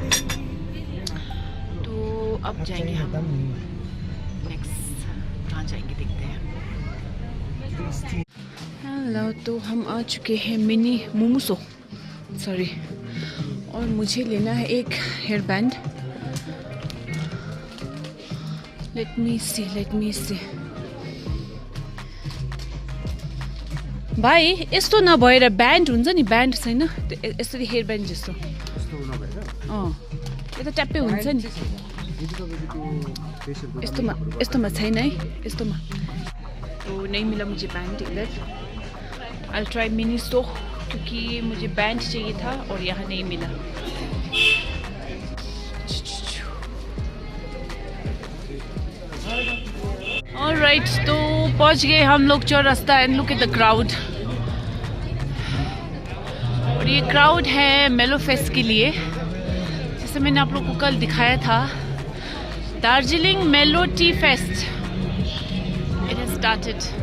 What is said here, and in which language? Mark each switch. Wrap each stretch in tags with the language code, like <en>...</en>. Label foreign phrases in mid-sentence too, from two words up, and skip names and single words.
<hi>तो अब जाएंगे हम नेक्स्ट कहाँ जाएंगे देखते हैं हेलो तो हम आ चुके हैं मिनी मोमोसो सॉरी और मुझे लेना है एक</hi> <en>hair band let me see</en> <ne>भाइ यस्तो नभएर ब्यान्ड हुन्छ नि ब्यान्ड छैन यसरी</ne> <en>hair band</en> <ne>जस्तो यो त ट्याप्पै हुन्छ नि यस्तोमा छैन है यस्तोमा</ne> <hi>तो नहीं मिला मुझे बैंड इधर</hi> <en>I'll try</en> <hi>मिनी सो क्योंकि मुझे बैंड चाहिए था और यहाँ नहीं मिला Alright, तो पहुँच गए हम लोग चौरास्ता</hi> <en>and look at the crowd</en> <hi>और ये क्राउड है मेलो फेस्ट के लिए जैसे मैंने आप लोग को कल दिखाया था दार्जिलिंग मेलो टी फेस्ट</hi> <en>it has started</en>